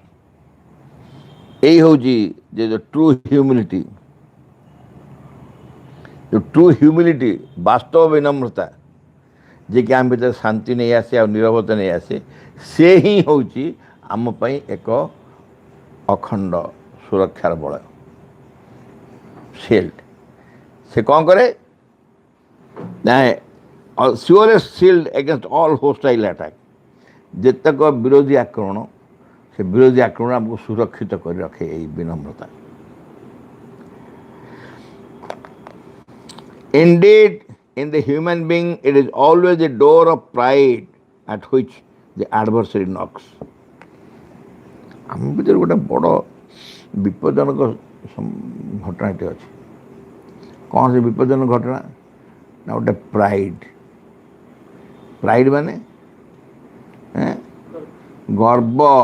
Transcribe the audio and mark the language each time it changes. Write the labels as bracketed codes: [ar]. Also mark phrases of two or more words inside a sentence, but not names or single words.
[or] এই ହେଉଛି ଯେ [en] true humility, true humility, [or] ବାସ୍ତବ ବିନମ୍ରତା, ଯିଏକି ଆମ ଭିତରେ ଶାନ୍ତି ନେଇ ଆସେ ଆଉ ନିରବତା ନେଇ ଆସେ, ସେ ହିଁ ହେଉଛି ଆମ ପାଇଁ ଏକ ଅଖଣ୍ଡ ସୁରକ୍ଷାର ବଳୟ, ସିଲ୍ଡ। ସେ କ'ଣ କରେ ନା [en] surest shield against all hostile attack. [or] ଯେତେକ ବିରୋଧୀ ଆକ୍ରମଣ, ସେ ବିରୋଧୀ ଆକ୍ରମଣ ଆମକୁ ସୁରକ୍ଷିତ କରି ରଖେ ଏଇ ବିନମ୍ରତା। [en] Indeed, in the human being, it is always the door of pride at which the adversary knocks. [or] ଆମ ଭିତରେ ଗୋଟେ ବଡ଼ ବିପଦଜନକ ଘଟଣାଟି ଅଛି। କ'ଣ ସେ ବିପଦଜନକ ଘଟଣା? ନା ଗୋଟେ ପ୍ରାଇଡ୍। ପ୍ରାଇଡ୍ ମାନେ ଗର୍ବ।